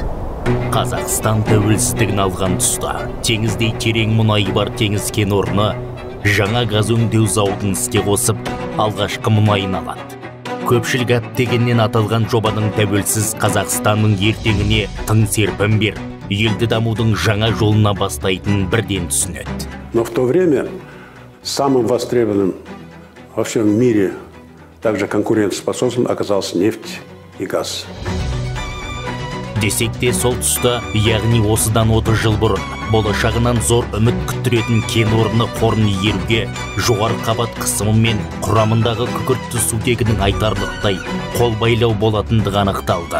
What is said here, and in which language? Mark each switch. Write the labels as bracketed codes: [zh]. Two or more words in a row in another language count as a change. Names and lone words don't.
[kk] Қазақстан тәуелсіздігін алған тұста теңіздей терең мұнайы бар теңіз кен орны жаңа газ өңдеу зауытын іске қосып, алғашқы мұнайын алады. Көпшілік әттегеннен аталған жобаның тәуелсіз Қазақстанның ертеңіне тың серпін беріп, елді дамудың жаңа жолына бастайтын бірден түсінеді. [ru] Но в то время самым востребованным во всем мире, также конкурентоспособным, оказался нефть и газ. [kk] Десек те сол тұста, яғни осыдан 30 жыл бұрын, болашағынан зор үміт күттіретін кен орны қорын игеруге жоғары қабат қысымы мен құрамындағы күкіртті сутегінің айтарлықтай қол байлау болатындығы анықталды.